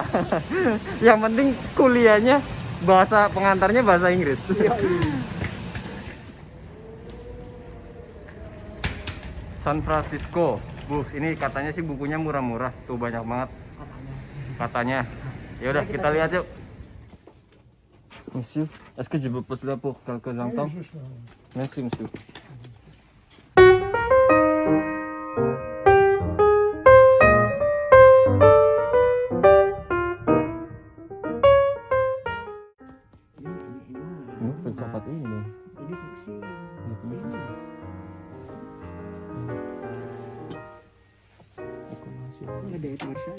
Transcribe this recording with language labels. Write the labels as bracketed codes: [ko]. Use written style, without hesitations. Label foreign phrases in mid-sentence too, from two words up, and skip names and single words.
[id] Yang penting kuliahnya pengantarnya bahasa Inggris. San Francisco, ini katanya sih bukunya murah-murah, tuh banyak banget katanya. Ya udah kita lihat yuk. [fr] Monsieur, est-ce que je peux poser là pour quelques instants? Merci monsieur. [id] Ini filsafat ini. Ini fiksi. Ini ada Edward Said.